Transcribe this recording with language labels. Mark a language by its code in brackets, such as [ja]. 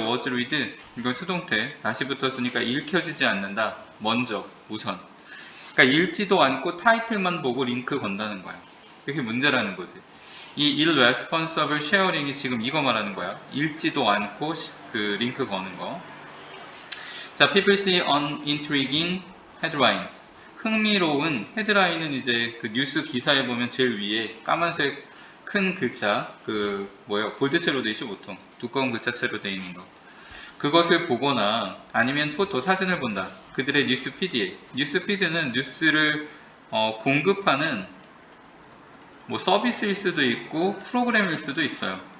[en] was read, [ko] 이건 수동태 다시 붙었으니까 읽혀지지 않는다. 먼저 우선, 그러니까 읽지도 않고 타이틀만 보고 링크 건다는 거야. 그게 문제라는 거지. 이 [en] irresponsible sharing [ko] 이 지금 이거 말하는 거야. 읽지도 않고 그 링크 거는 거. [en] 자, people see unintriguing headline. [ko] 흥미로운 헤드라인은 이제 그 뉴스 기사에 보면 제일 위에 까만색 큰 글자, 그 뭐예요? 볼드체로 돼 있죠, 보통. 두꺼운 글자체로 돼 있는 거. 그것을 보거나 아니면 포토, 사진을 본다. 그들의 뉴스피드에. 뉴스피드는 뉴스를 공급하는 뭐 서비스일 수도 있고 프로그램일 수도 있어요.